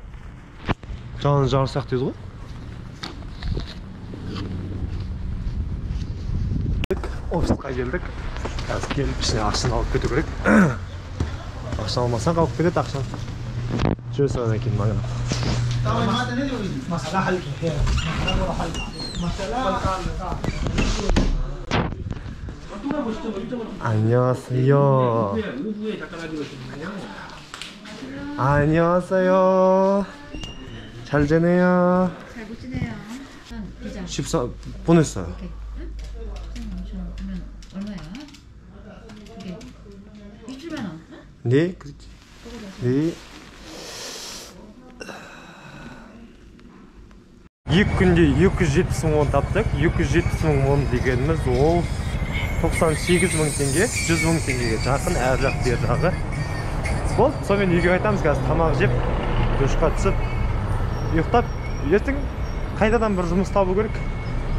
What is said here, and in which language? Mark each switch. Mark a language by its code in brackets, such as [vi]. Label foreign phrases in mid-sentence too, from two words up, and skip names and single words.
[kk] Жанын жарысақ дейді ғой. Офисқа келдік. Қазір келіп ішіне ақшаны алып кету керек. Ақшаны алмасаң қалып кетеді ақшаны. Жүре салғаннан кейін маған. [ko] 안녕하세요. 안녕하세요. 잘 지내요. 잘 못 지내요. 비자. 14 보냈어요. 이렇게. 응? 15,000원 그러면 얼마야? 그게 27만 원. 응? 네, 그렇지. 네. [kk] 2 күнде 270 мың won таптық. 270 мың won дегеніміз ол 98 мың теңге, 100 мың теңгеге жақын әр жақ бер жағы. Болды, сонымен үйге қайтамыз. Қазір тамақ жеп, душқа түсіп, ұйықтап, ертең қайтадан бір жұмыс табу керек.